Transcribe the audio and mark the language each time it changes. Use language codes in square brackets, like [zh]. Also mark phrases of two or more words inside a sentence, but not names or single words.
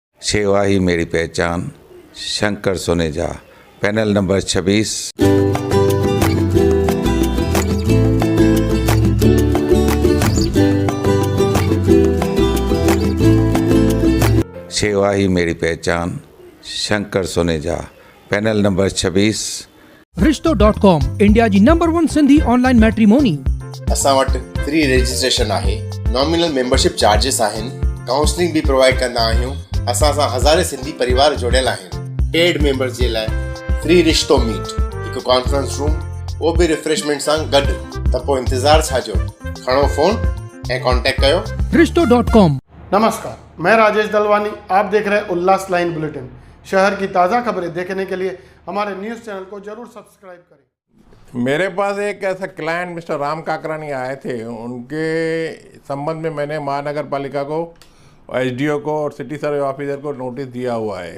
[hi] सेवा ही मेरी पहचान, शंकर सोनेजा, पैनल नंबर 26। सेवा ही मेरी पहचान, शंकर सोनेजा, पैनल नंबर 26। [sd] रिश्तो.com इंडिया जी नंबर 1 सिंधी [en] online matrimony. [sd] असां वटि [en] free registration [sd] आहे, [en] nominal membership charges [sd] आहिनि, काउंसलिंग बि प्रोवाइड कंदा आहियूं। असां सां हज़ारे सिंधी परिवार जुड़ियल आहिनि। [en] paid members [sd] जे लाइ फ्री रिश्तो मीट, हिकु [en] conference room, [sd] उहो बि रिफ्रेशमेंट सां गॾु। त पोइ इंतज़ारु छा जो, खणो फ़ोन ऐं कॉन्टेक्ट कयो। रिश्तो.com। [hi] नमस्कार, मैं राजेश दलवानी, आप देख रहे हैं उल्लास लाइन बुलेटिन। शहर की ताज़ा खबरें देखने के लिए हमारे न्यूज़ चैनल को जरूर सब्सक्राइब करें। मेरे पास एक ऐसा क्लाइंट मिस्टर राम काकरानी आए थे। उनके संबंध में मैंने महानगर पालिका को, एसडीओ को और [en] city survey officer [hi] को नोटिस दिया हुआ है।